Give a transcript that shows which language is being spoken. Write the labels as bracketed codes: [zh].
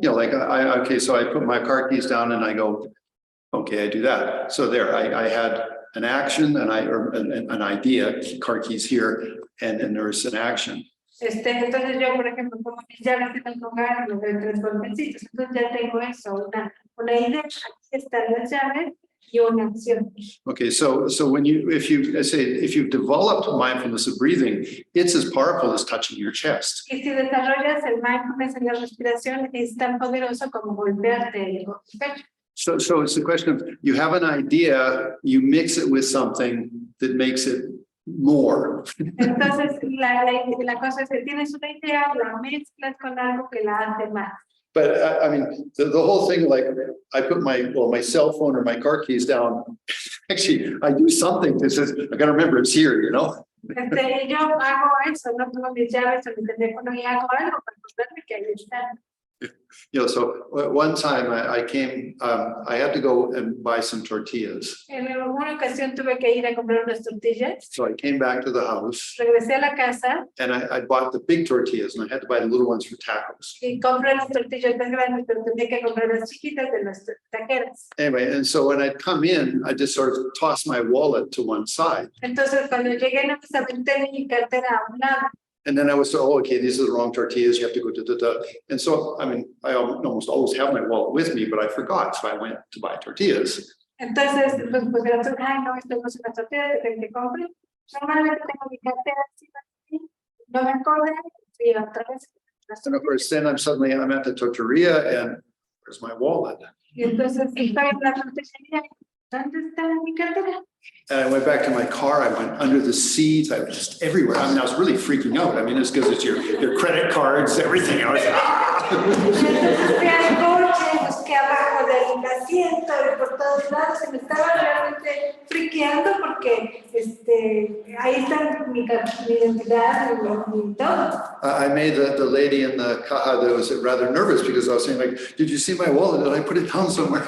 [en] Like, so I put my car keys down and I go, okay, I do that. So there, I had an action and an idea, car keys here, and then there's an action. [es] Entonces yo, por ejemplo, como mis llaves en el lugar, me doy 3 golpecitos. Entonces ya tengo eso, una idea, aquí están las llaves y una acción. [en] Okay, so if you've developed mindfulness of breathing, it's as powerful as touching your chest. [es] Y si desarrollas el mindfulness en la respiración, es tan poderoso como golpearte el pecho. [en] So it's the question of, you have an idea, you mix it with something that makes it more. [es] Entonces, la cosa es que tienes una idea, la mezclas con algo que la hace más. [en] But I mean, the whole thing, like, I put my cell phone or my car keys down. Actually, I do something that says, I gotta remember it's here, [es] Yo hago eso, no pongo mis llaves o mi teléfono y hago algo para acordarme que ahí están. [en] So one time I came, I had to go and buy some tortillas. [es] En alguna ocasión tuve que ir a comprar unas tortillas. [en] So I came back to the house. [es] Regresé a la casa. [en] And I bought the big tortillas and I had to buy the little ones for tacos. [es] Y compré las tortillas más grandes, pero tenía que comprar las chiquitas de las taqueras. [en] Anyway, and so when I'd come in, I just sort of tossed my wallet to one side. [es] Entonces cuando llegué no me aventé mi cartera a un lado. [en] And then I was told, okay, these are the wrong tortillas. You have to go to. And so, I mean, I almost always have my wallet with me, but I forgot. So I went to buy tortillas. [es] Entonces, pues ay, no, esto no es una tortilla que compré. Normalmente tengo mi cartera así, no me acordé, y otra vez. [en] And of course, then I'm at the tortilleria and where's my wallet? [es] Y entonces, estoy en la tortillería. ¿Dónde está mi cartera? [en] And I went back to my car. I went under the seats. I was just everywhere. I mean, I was really freaking out. I mean, it's because it's your credit cards, everything. I was [es] Fui al coche, busqué abajo del asiento y por todos lados. Se me estaba realmente friqueando porque ahí está mi identidad y todo. [en] I made the lady in the caja that was rather nervous because I was saying, like, did you see my wallet? Did I put it down somewhere?